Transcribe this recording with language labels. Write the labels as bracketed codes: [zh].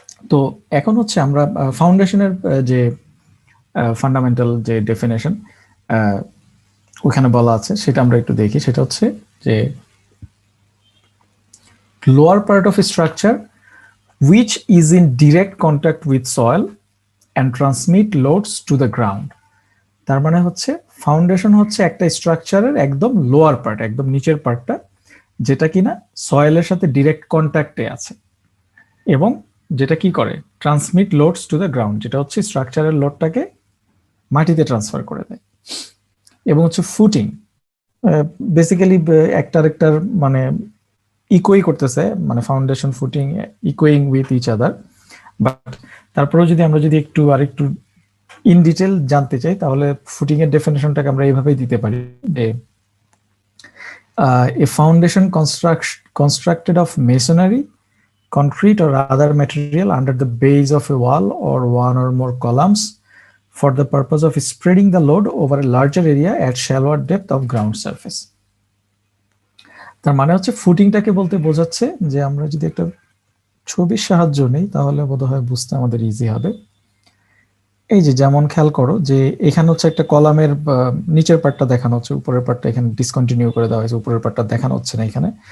[bn] তো এখন হচ্ছে আমরা ফাউন্ডেশনের যে ফান্ডামেন্টাল যে ডেফিনেশন ওখানে বলা আছে সেটা আমরা একটু দেখি। সেটা হচ্ছে যে [en] Lower part of structure which is in direct contact with soil and transmit loads to the ground. [bn] তার মানে হচ্ছে ফাউন্ডেশন হচ্ছে একটা স্ট্রাকচারের একদম লোয়ার পার্ট, একদম নিচের পার্টটা, যেটা কিনা সয়েলের সাথে ডিরেক্ট কন্ট্যাক্টে আছে এবং যেটা কি করে [en] transmit loads to the ground, [bn] যেটা হচ্ছে স্ট্রাকচারের লোডটাকে মাটিতে ট্রান্সফার করে দেয়। এবং হচ্ছে ফুটিং, বেসিক্যালি একটার মানে ইকুই করতেছে, মানে foundation footing [en] ইকুইং with each other. [bn] But তারপরেও যদি আমরা যদি আরেকটু ইন ডিটেল জানতে চাই, তাহলে ফুটিং এর ডেফিনেশনটাকে আমরা এইভাবেই দিতে পারি যে [en] a foundation constructed of masonry, concrete or other material under the base of a wall or one or more columns for the purpose of spreading the load over a larger area at shallower depth of ground surface. [bn] তার মানে হচ্ছে ফুটিংটাকে বলতে বোঝাচ্ছে যে আমরা যদি একটা ছবির সাহায্য নেই তাহলে বোধহয় বুঝতে আমাদের ইজি হবে। এই যে যেমন খেয়াল করো যে এখানে হচ্ছে একটা কলামের নিচের পার্টটা দেখানো হচ্ছে, উপরের পার্টটা এখানে ডিসকন্টিনিউ করে দেওয়া হয়েছে, উপরের পার্টটা দেখানো হচ্ছে না এখানে।